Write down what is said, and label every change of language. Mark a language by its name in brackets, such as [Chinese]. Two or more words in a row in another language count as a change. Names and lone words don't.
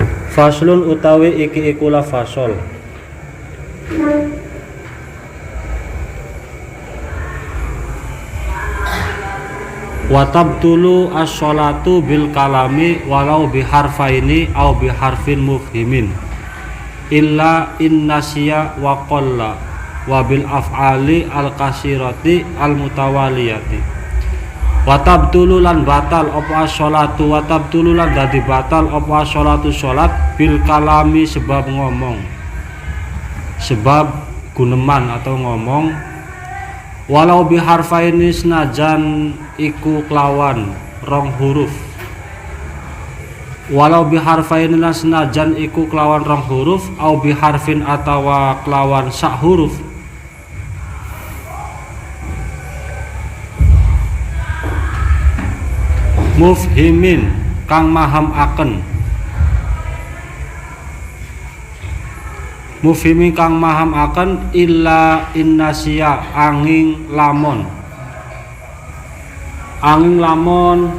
[Javanese] Faslun utawi iki ikulah fasol. [Arabic] وتبطل الصلاة بالكلام ولو بحرفين أو بحرف مفهم إلا إن نسي وقل وبالأفعال الكثيرة المتوالية. [Javanese] Watabtulu lan batal apa as-sholatu, watabtulu lan dadi batal apa as-sholatu sholat [Arabic] بالكلام [Javanese] sebab ngomong, sebab guneman atau ngomong, [Arabic] ولو بحرفين [Javanese] senajan iku kelawan rong huruf, [Arabic] ولو بحرفين [Javanese] lan senajan iku kelawan rong huruf, [Arabic] أو بحرف [Javanese] atawa kelawan sak huruf, mufhimin kang maham aken, mufhimin kang maham aken [Arabic] إلا إن نسي [Javanese] angin lamon, angin lamon